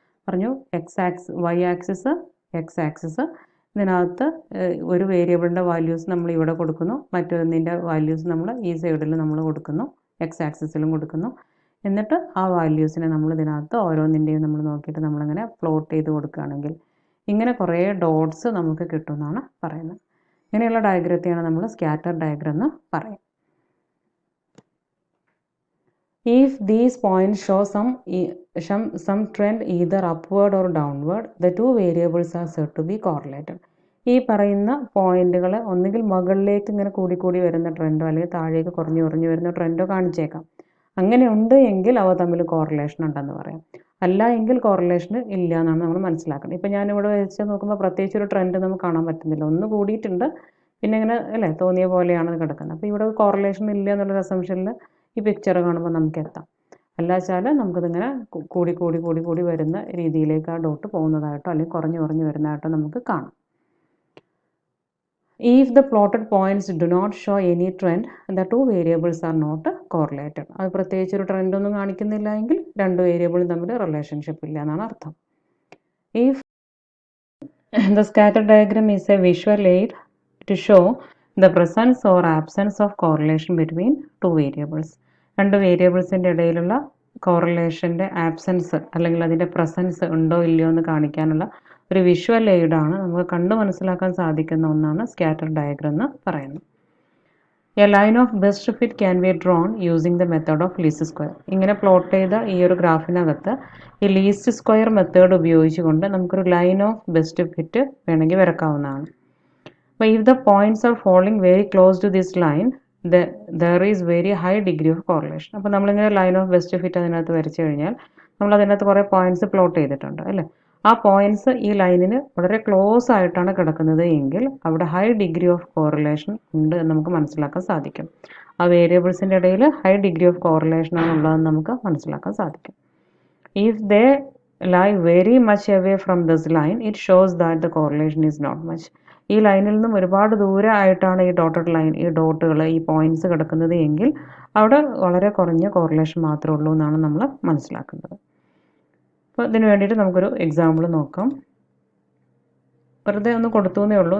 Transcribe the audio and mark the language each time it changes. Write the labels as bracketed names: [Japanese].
[Malayalam] പറഞ്ഞു Y axis X axis, ഇതിനകത്ത് ഒരു വേരിയബിളിൻ്റെ വാല്യൂസ് നമ്മൾ ഇവിടെ കൊടുക്കുന്നു, മറ്റൊന്നിൻ്റെ വാല്യൂസ് നമ്മൾ ഈ സൈഡിൽ നമ്മൾ കൊടുക്കുന്നു, എക്സ് ആക്സിസിലും കൊടുക്കുന്നു. എന്നിട്ട് ആ വാല്യൂസിനെ നമ്മൾ ഇതിനകത്ത് ഓരോന്നിൻ്റെയും നമ്മൾ നോക്കിയിട്ട് നമ്മളിങ്ങനെ പ്ലോട്ട് ചെയ്ത് കൊടുക്കുകയാണെങ്കിൽ ഇങ്ങനെ കുറേ ഡോട്ട്സ് നമുക്ക് കിട്ടുമെന്നാണ് പറയുന്നത്. ഇങ്ങനെയുള്ള ഡയഗ്രത്തെയാണ് നമ്മൾ സ്കാറ്റർ ഡയഗ്രം എന്ന് പറയും. [English] If these points show some trend either upward or downward, the two variables are said to be correlated. [Malayalam] ഈ പറയുന്ന പോയിന്റുകൾ ഒന്നുകിൽ മുകളിലേക്ക് ഇങ്ങനെ കൂടി വരുന്ന ട്രെൻഡോ അല്ലെങ്കിൽ താഴേക്ക് കുറഞ്ഞു വരുന്ന ട്രെൻഡോ കാണിച്ചേക്കാം. അങ്ങനെ ഉണ്ട് എങ്കിൽ അവ തമ്മിൽ കോറിലേഷൻ ഉണ്ടെന്ന് പറയാം. അല്ല എങ്കിൽ കോറിലേഷൻ ഇല്ല എന്നാണ് നമ്മൾ മനസ്സിലാക്കുന്നത്. ഇപ്പം ഞാനിവിടെ വെച്ച് നോക്കുമ്പോൾ പ്രത്യേകിച്ച് ഒരു ട്രെൻഡ് നമുക്ക് കാണാൻ പറ്റുന്നില്ല. ഒന്ന് കൂടിയിട്ടുണ്ട്, പിന്നെ ഇങ്ങനെ അല്ലേ തോന്നിയ പോലെയാണ് അത് കിടക്കുന്നത്. അപ്പോൾ ഇവിടെ കോറിലേഷൻ ഇല്ല എന്നുള്ളൊരു അസംഷനിൽ ഈ പിക്ചർ കാണുമ്പോൾ നമുക്ക് എത്താം. അല്ലാച്ചാൽ നമുക്കിതിങ്ങനെ കൂടി വരുന്ന രീതിയിലേക്ക് ആ ഡോട്ട് പോകുന്നതായിട്ടോ അല്ലെങ്കിൽ കുറഞ്ഞു വരുന്നതായിട്ടോ നമുക്ക് കാണാം. [English] If the plotted points do not show any trend, the two variables are not correlated. [Malayalam] അത് പ്രത്യേകിച്ച് ഒരു ട്രെൻഡ് ഒന്നും കാണിക്കുന്നില്ല എങ്കിൽ രണ്ട് വേരിയബിളും തമ്മിൽ റിലേഷൻഷിപ്പ് ഇല്ല എന്നാണ് അർത്ഥം. [English] If the scatter diagram is a visual aid to show the presence or absence of correlation between two variables. [Malayalam] രണ്ട് വേരിയബിൾസിൻ്റെ ഇടയിലുള്ള കോറിലേഷൻ്റെ ആബ്സെൻസ് അല്ലെങ്കിൽ അതിൻ്റെ പ്രസൻസ് ഉണ്ടോ ഇല്ലയോ എന്ന് കാണിക്കാനുള്ള ഒരു വിഷ്വൽ എയ്ഡാണ്, നമുക്ക് കണ്ടു മനസ്സിലാക്കാൻ സാധിക്കുന്ന ഒന്നാണ് സ്കാറ്റർ ഡയഗ്രം എന്ന് പറയുന്നത്. [English] A line of best fit can be drawn using the method of least square. [Malayalam] ഇങ്ങനെ പ്ലോട്ട് ചെയ്ത ഈ ഒരു ഗ്രാഫിനകത്ത് ഈ ലീസ്റ്റ് സ്ക്വയർ മെത്തേഡ് ഉപയോഗിച്ചുകൊണ്ട് നമുക്കൊരു ലൈൻ ഓഫ് ബെസ്റ്റ് ഫിറ്റ് വേണമെങ്കിൽ വരക്കാവുന്നതാണ്. [English] അപ്പോൾ if the points are falling very close to this line, there is very high degree of correlation. [Malayalam] അപ്പോൾ നമ്മളിങ്ങനെ ലൈൻ ഓഫ് ബെസ്റ്റ് ഫിറ്റ് അതിനകത്ത് വരച്ചു കഴിഞ്ഞാൽ നമ്മൾ അതിനകത്ത് കുറേ പോയിന്റ്സ് പ്ലോട്ട് ചെയ്തിട്ടുണ്ട് അല്ലേ. ആ പോയിന്റ്സ് ഈ ലൈനിന് വളരെ ക്ലോസ് ആയിട്ടാണ് കിടക്കുന്നത് എങ്കിൽ അവിടെ ഹൈ ഡിഗ്രി ഓഫ് കോറിലേഷൻ ഉണ്ട് എന്ന് നമുക്ക് മനസ്സിലാക്കാൻ സാധിക്കും. ആ വേരിയബിൾസിൻ്റെ ഇടയിൽ ഹൈ ഡിഗ്രി ഓഫ് കോറിലേഷൻ ആണ് ഉള്ളതെന്ന് നമുക്ക് മനസ്സിലാക്കാൻ സാധിക്കും. [English] If they lie very much away from this line, it shows that the correlation is not much. [Malayalam] ഈ ലൈനിൽ നിന്നും ഒരുപാട് ദൂരമായിട്ടാണ് ഈ ഡോട്ടഡ് ലൈൻ, ഈ ഡോട്ടുകൾ, ഈ പോയിന്റ്സ് കിടക്കുന്നത് എങ്കിൽ അവിടെ വളരെ കുറഞ്ഞ കോറിലേഷൻ മാത്രമേ ഉള്ളൂ എന്നാണ് നമ്മൾ മനസ്സിലാക്കുന്നത്. അപ്പോൾ ഇതിന് വേണ്ടിയിട്ട് നമുക്കൊരു എക്സാമ്പിൾ നോക്കാം. വെറുതെ ഒന്ന് കൊടുത്തു എന്നേ ഉള്ളൂ.